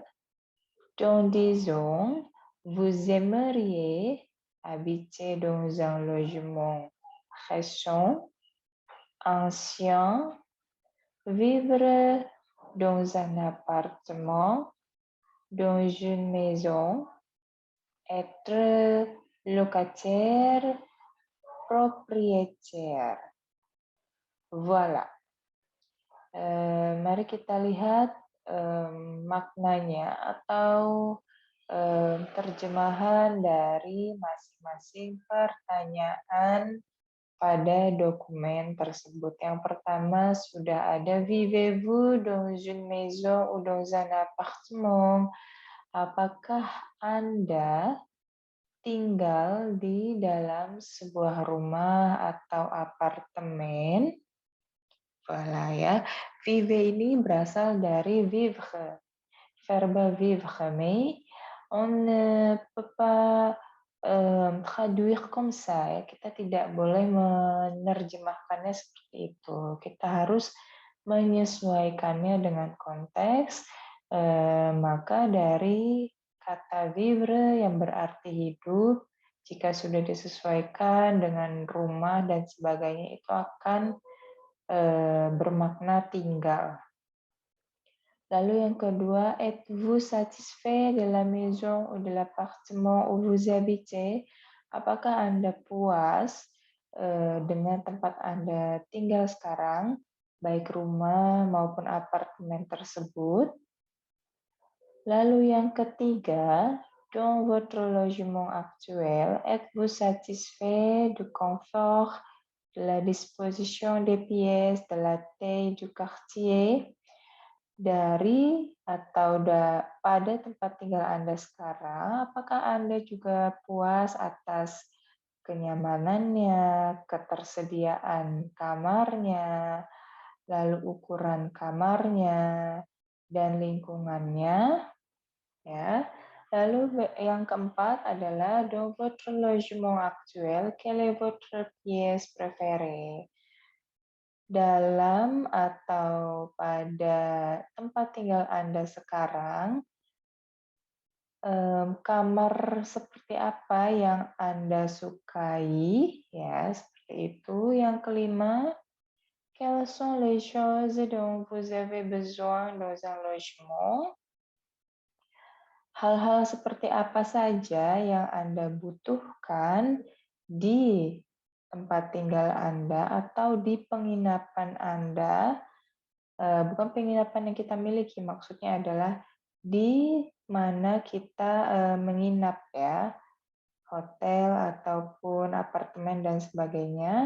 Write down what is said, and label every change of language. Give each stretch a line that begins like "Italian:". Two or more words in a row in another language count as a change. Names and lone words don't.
French: Disons, vous aimeriez habiter dans un logement récent, ancien, vivre dans un appartement, dans une maison, être locataire, propriétaire. Voilà.
Indonesian: Mari kita lihat maknanya atau terjemahan dari masing-masing pertanyaan pada dokumen tersebut. Yang pertama sudah ada
French: vivez-vous dans une maison ou dans un appartement?
Indonesian: Apakah Anda tinggal di dalam sebuah rumah atau apartemen? Voilà ya. Vivre ini berasal dari vivre.
French: Verbe vivre, mais on ne peut pas traduire comme ça ya.
Indonesian: Kita tidak boleh menerjemahkannya seperti itu. Kita harus menyesuaikannya dengan konteks. Maka dari kata vivre yang berarti hidup, jika sudah disesuaikan dengan rumah dan sebagainya, itu akan bermakna tinggal. Lalu yang kedua,
French: êtes-vous satisfait de la maison ou de l'appartement où vous habitez?
Indonesian: Apakah Anda puas dengan tempat Anda tinggal sekarang, baik rumah maupun apartemen tersebut? Lalu yang ketiga,
French: dans votre logement actuel, êtes-vous satisfait du confort, de la disposition des pièces, de la taille du quartier?
Indonesian: Dari atau pada tempat tinggal Anda sekarang, apakah Anda juga puas atas kenyamanannya, ketersediaan kamarnya, lalu ukuran kamarnya, dan lingkungannya? Ya. Lalu yang keempat adalah
French: dans votre logement actuel, quelle est votre pièce préférée?
Indonesian: Dalam atau pada tempat tinggal Anda sekarang, kamar seperti apa yang Anda sukai, ya, seperti itu. Yang kelima,
French: quelles sont les choses dont vous avez besoin dans un logement?
Indonesian: Hal-hal seperti apa saja yang Anda butuhkan di tempat tinggal Anda atau di penginapan Anda, bukan penginapan yang kita miliki, maksudnya adalah di mana kita menginap ya, hotel ataupun apartemen dan sebagainya.